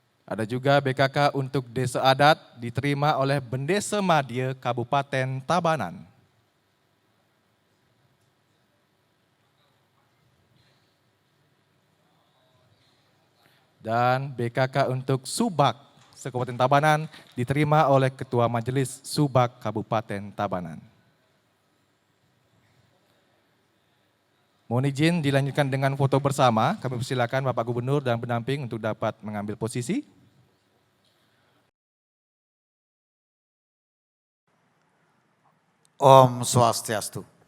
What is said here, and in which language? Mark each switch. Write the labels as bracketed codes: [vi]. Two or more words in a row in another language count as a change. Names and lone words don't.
[id] Ada juga BKK untuk Desa Adat diterima oleh Bendesa Madya Kabupaten Tabanan. Dan BKK untuk Subak Kabupaten Tabanan diterima oleh Ketua Majelis Subak Kabupaten Tabanan. Mohon izin dilanjutkan dengan foto bersama. Kami persilakan Bapak Gubernur dan pendamping untuk dapat mengambil posisi. [ban] Om Swastiastu.